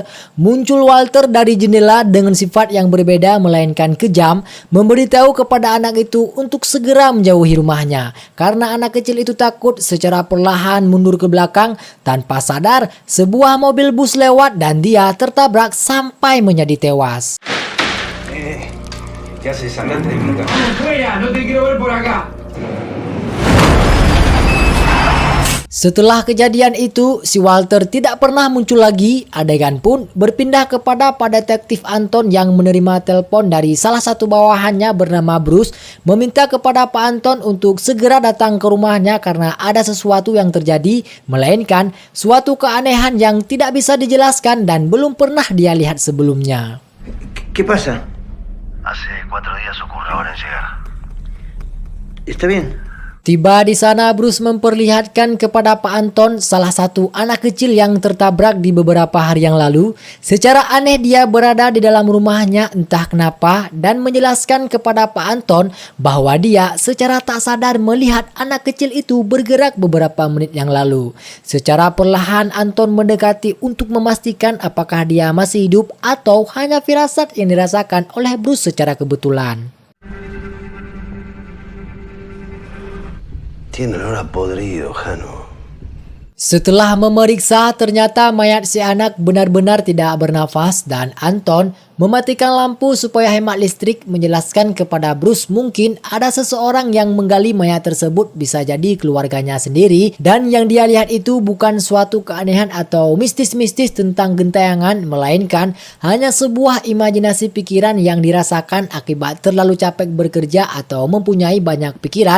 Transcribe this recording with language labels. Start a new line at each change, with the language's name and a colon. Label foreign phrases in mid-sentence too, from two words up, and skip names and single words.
Indonesian: Muncul Walter dari jendela dengan sifat yang berbeda melainkan kejam, memberitahu kepada anak itu untuk segera menjauhi rumahnya. Karena anak kecil itu takut, secara perlahan mundur ke belakang. Tanpa sadar, sebuah mobil bus lewat dan dia tertabrak sampai menjadi tewas.
Spanish: ¿Qué haces? Andate de mi casa. ¡Fuera! ¡No te quiero ver por acá!
Indonesian: Setelah kejadian itu, si Walter tidak pernah muncul lagi. Adegan pun berpindah kepada Pak Detektif Anton yang menerima telepon dari salah satu bawahannya bernama Bruce, meminta kepada Pak Anton untuk segera datang ke rumahnya karena ada sesuatu yang terjadi, melainkan suatu keanehan yang tidak bisa dijelaskan dan belum pernah dia lihat sebelumnya.
Spanish: ¿Qué pasa? Hace 4 días ocurre ahora en llegar. ¿Está bien?
Indonesian: Tiba di sana, Bruce memperlihatkan kepada Pak Anton salah satu anak kecil yang tertabrak di beberapa hari yang lalu. Secara aneh dia berada di dalam rumahnya entah kenapa dan menjelaskan kepada Pak Anton bahwa dia secara tak sadar melihat anak kecil itu bergerak beberapa menit yang lalu. Secara perlahan Anton mendekati untuk memastikan apakah dia masih hidup atau hanya firasat yang dirasakan oleh Bruce secara kebetulan.
Spanish: Tiene olor a podrido, Jano.
Indonesian: Setelah memeriksa, ternyata mayat si anak benar-benar tidak bernafas dan Anton mematikan lampu supaya hemat listrik, menjelaskan kepada Bruce mungkin ada seseorang yang menggali mayat tersebut, bisa jadi keluarganya sendiri, dan yang dia lihat itu bukan suatu keanehan atau mistis-mistis tentang gentayangan, melainkan hanya sebuah imajinasi pikiran yang dirasakan akibat terlalu capek bekerja atau mempunyai banyak pikiran.